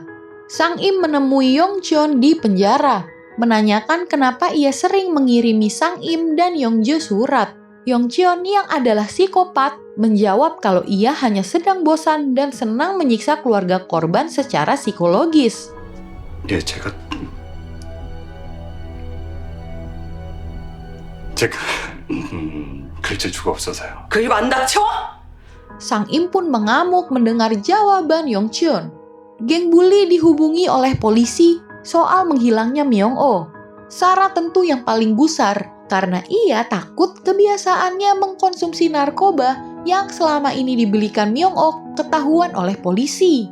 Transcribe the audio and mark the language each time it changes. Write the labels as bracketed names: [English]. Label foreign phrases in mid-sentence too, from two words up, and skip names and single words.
[Indonesian] Sang Im menemui Yongcheon di penjara, menanyakan kenapa ia sering mengirimi Sang Im dan Yongjo surat. Yongcheon yang adalah psikopat menjawab kalau ia hanya sedang bosan dan senang menyiksa keluarga korban secara psikologis. [Korean] 예, 제가 글쓸 수가 없어서요. 그 입 안 닥쳐? [Indonesian] Sang Im pun mengamuk mendengar jawaban Yongchun. Geng bully dihubungi oleh polisi soal menghilangnya Myung-oh. Sarah tentu yang paling gusar karena ia takut kebiasaannya mengkonsumsi narkoba yang selama ini dibelikan Myung-oh ketahuan oleh polisi.